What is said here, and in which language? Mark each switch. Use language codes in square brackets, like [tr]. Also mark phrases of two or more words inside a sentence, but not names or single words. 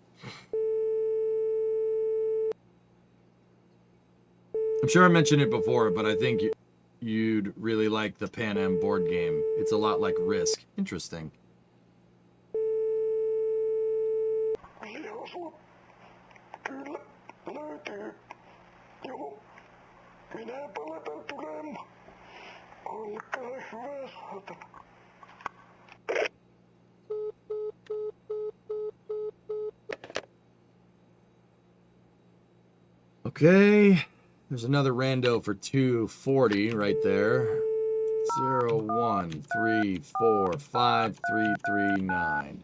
[en] I'm sure I mentioned it before, but I think you'd really like the Pan Am board game. It's a lot like Risk. Interesting. Joshua. [fi] Kyllä, löytyy. Joo. Minä palataan tulemaan. Olkaa hyvä, saatana. [en] Okay. There's another rando for 240 right there. 0, 1, 3, 4, 5, 3, 3, 9.